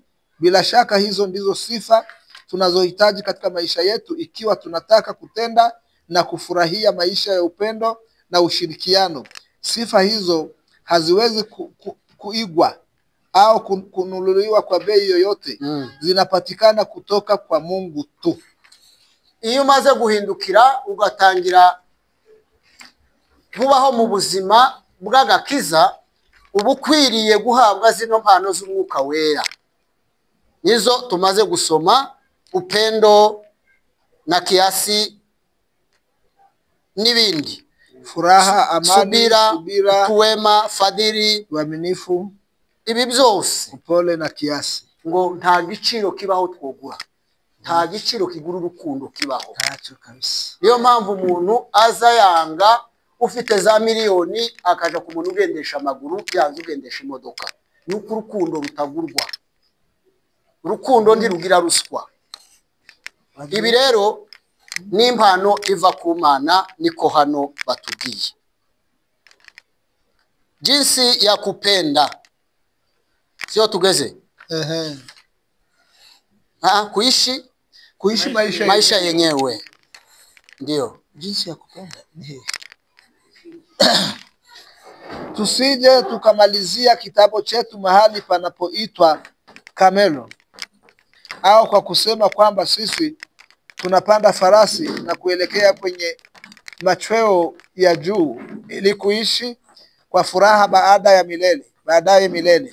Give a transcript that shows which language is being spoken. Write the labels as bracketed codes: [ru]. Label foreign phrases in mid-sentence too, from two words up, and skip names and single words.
[sw] Bila shaka hizo ndizo sifa tunazohitaji katika maisha yetu ikiwa tunataka kutenda na kufurahia maisha ya upendo na ushirikiano. Sifa hizo haziwezi kuigwa au kununuliwa kwa bei yoyote. Zinapatikana kutoka kwa Mungu tu. [rw] Iyo umaze guhindukira ugatangira kubaho mu buzima bw'agakiza, uba ukwiriye guhabwa zino mpano z'Umwuka Wera. Nizo tumaze gusoma: [sw] upendo na kiasi n'ibindi. Furaha, amani, subira, utuwema, fadhili, uaminifu, [rw] ibi byose, [sw] upole na kiasi. [rw] Ngo nta giciro kibaho twogura, nta giciro kigura urukundo kibaho. Ntacyo kabisa. Niyo mpamvu umuntu aza yanga ufite za miliyoni akaja ku muntu ugendesha amaguru, yanze ugendesha imodoka. Nuko urukundo rutagurwa. Urukundo ntirugira ruswa. Ibi rero ni impano iva ku Mana, niko hano batubwiye. [sw] Jinsi ya kupenda, sio tugeze kuishi maisha yenyewe. Ndio jinsi ya kupenda ni tusije tukamalizia kitabu chetu mahali panapoitwa Kamelo, au kwa kusema kwamba sisi tunapanda farasi na kuelekea kwenye machweo ya juu ili kuishi kwa furaha baadaye milele.